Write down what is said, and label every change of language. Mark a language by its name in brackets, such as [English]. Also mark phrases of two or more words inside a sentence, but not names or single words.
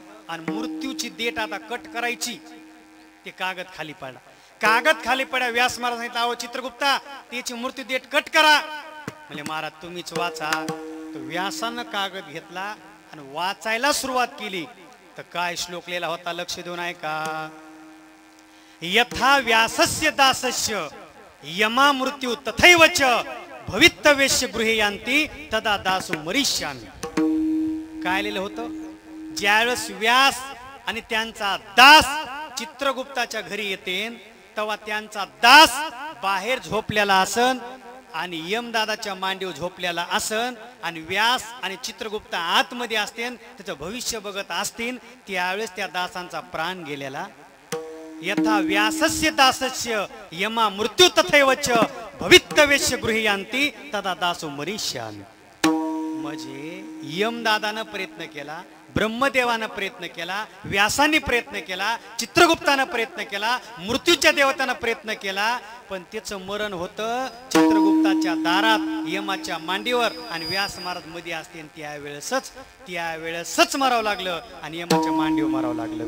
[Marathi] आणि मृत्यूची डेट आता कट करायची, ते कागद खाली पडला. कागद खाली पडा. व्यास महाराज सांगितलं, अहो चित्रगुप्ता त्याची मृत्यू डेट कट करा. म्हणजे महाराज तुम्हीच वाचा. तर व्यासानं कागद घेतला आणि वाचायला सुरुवात केली. तर काय श्लोक लिहिला होता, लक्ष देऊन ऐका. [Sanskrit] यथा व्यासस्य दासस्य यमा मृत्यू तथैवच भवितव्यस्य गृहे यांती तदा दासो मरिष्यामी. [Marathi] काय लिहिलं होतं? ज्यावेळेस व्यास आणि त्यांचा दास चित्रगुप्ताच्या घरी येते, तेव्हा त्यांचा दास बाहेर झोपलेला असन आणि यमदादाच्या मांडीवर झोपलेला असन आणि व्यास आणि चित्रगुप्त आतमध्ये असतील, त्याचं भविष्य बघत असतील, त्यावेळेस त्या दासांचा प्राण गेलेला. [Sanskrit] यथा व्यासस्य दासस्य यमा मृत्यू तथैवच भवितव्यस्य गृहे यांती तदा दासो मरिष्यामी. [Marathi] म्हणजे यमदादानं प्रयत्न केला, ब्रह्मदेवानं प्रयत्न केला, व्यासांनी प्रयत्न केला, चित्रगुप्तानं प्रयत्न केला, मृत्यूच्या देवतानं प्रयत्न केला, पण त्याचं मरण होतं चित्रगुप्ताच्या दारात यमाच्या मांडीवर. आणि व्यास महाराज मध्ये असते, त्यावेळेसच मरावं लागलं आणि यमाच्या मांडीवर मरावं लागलं.